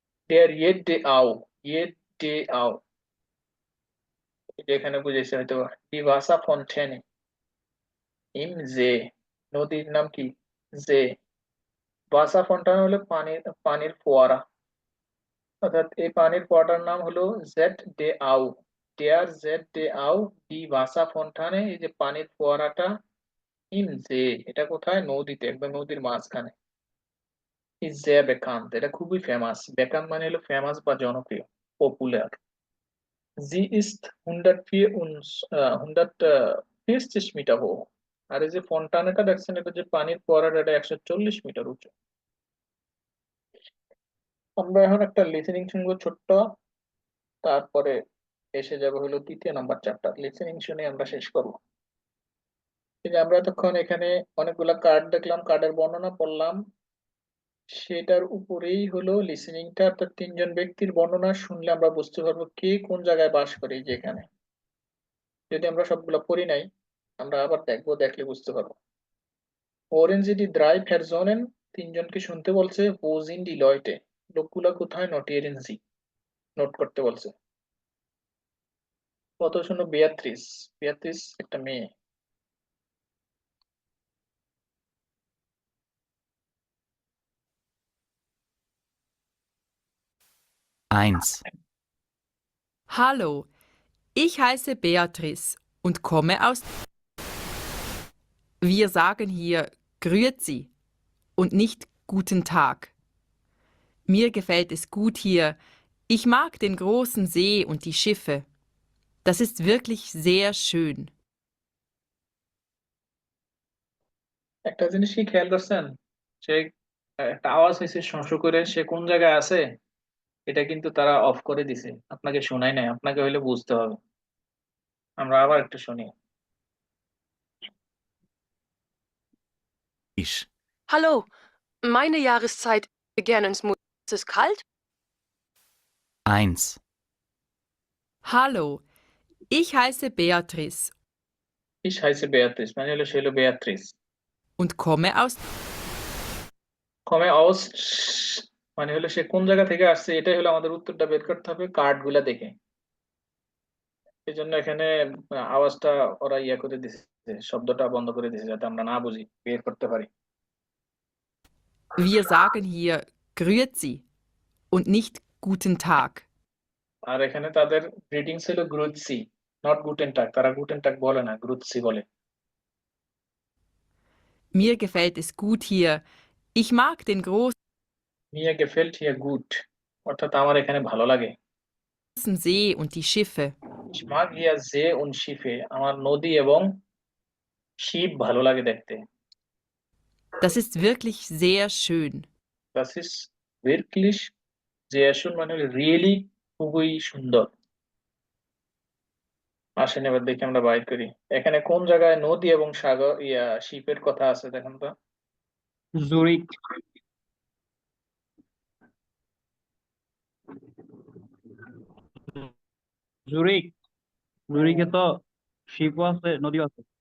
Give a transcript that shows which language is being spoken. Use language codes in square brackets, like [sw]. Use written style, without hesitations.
[de] Der jede au, jede au, [bn] এটা এখানে বুঝেছে হয়তো। [de] Die Wasserfontäne im See, [bn] নদীর নাম কি? [de] See। [bn] Wasserfontäne হলো পানির ফোয়ারা, অর্থাৎ এই পানির ফোয়ারাটার নাম হলো ZD au। [de] Der ZD au, die Wasserfontäne, [bn] এই যে পানির ফোয়ারাটা, [de] im See, [bn] এটা কোথায়? নদীতে, একদম নদীর মাঝখানে। [de] Is sehr bekannt, [bn] এটা খুবই ফেমাস। bekannt মানে হলো ফেমাস বা জনপ্রিয়, popular. [de] Sie ist 140 মিটার hoch। [bn] আর এই যে ফন্টানেটা দেখছেন, এটা যে পানির ফোয়ারাটা, এটা 140 মিটার উঁচু। আমরা এখন একটা লিসেনিং শুনবো ছোট্ট, তারপরে এসে যাবে হলো 3য় নাম্বার চ্যাপ্টার। লিসেনিং শুনে আমরা শেষ করবো। এই যে আমরা এতক্ষণ এখানে অনেকগুলা কার্ড দেখলাম, কার্ডের বর্ণনা পড়লাম, সেটার উপরেই হলো লিসেনিংটা, অর্থাৎ 3 জন ব্যক্তির বর্ণনা শুনলে আমরা বুঝতে পারবো কে কোন জায়গায় বাস করে। এই যে এখানে যদি আমরা সবগুলো পড়ি নাই, আমরা আবার দেখবো, দেখলে বুঝতে পারবো। [de] Hören Sie die 3 Personen, [bn] 3 জনকে শুনতে বলছে। [de] Wo sind die Leute, [bn] লোকগুলা কোথায়? [de] Notieren Sie, [bn] নোট করতে বলছে। কত শুনো? বিয়াত্রিস, বিয়াত্রিস একটা মেয়ে। [de] Eins. Hallo, ich heiße Beatrice und komme aus. Wir sagen hier Grüezi und nicht Guten Tag. Mir gefällt es gut hier. Ich mag den großen See und die Schiffe. Das ist wirklich sehr schön. [bn] একটা জিনিস কি খেয়াল করছেন, সে একটা আওয়াজ হয়েছে শোঁ করে, সে কোন জায়গায় আছে এটা কিন্তু তারা অফ করে দিছে, আপনাকে শোনাই নাই, আপনাকে হইলে বুঝতে হবে। আমরা আবার একটু শুনি। [de] Ich. Hallo, meine Jahreszeit gerne ins Mut. Ist es kalt? Eins. Hallo, ich heiße Beatrice Ich heiße Beatrice, [bn] মানে হলো সে হলো বেয়াত্রিস। [de] und komme aus. [bn] Komme aus মানে হলো সে কোন জায়গা থেকে আসছে, এটাই হলো আমাদের উত্তরটা বের করতে হবে কার্ড গুলা দেখে। এই জন্য এখানে আওয়াজটা ওরা করে দিছে, শব্দটা বন্ধ করে দিছে, যাতে আমরা না বুঝি, বের করতে পারি। [de] Wir sagen hier Grüezi und nicht Guten Tag. [bn] আর এখানে তাদের গ্রিটিংস হলো গ্রুৎসি, নট গুটেন টাগ। তারা গুটেন টাগ বলে না, গ্রুৎসি বলে। [de] Mir gefällt es gut hier. Ich mag den großen Mir gefällt hier gut, [bn] অর্থাৎ আমার এখানে ভালো লাগে। [de] See und die Schiffe. Ich mag hier See und Schiffe, [bn] আমার নদী এবং শিপ ভালো লাগে দেখতে। [de] Das ist wirklich sehr schön. Das ist wirklich sehr schön [bn] মানে হলো রিয়েলি খুবই সুন্দর। আসেন এবার দেখি আমরা বাইর করি, এখানে কোন জায়গায় নদী এবং সাগর শিপের কথা আছে দেখেন তো। জুরিক, জুরিক, জুরিকে তো শিপও আছে, নদীও আছে।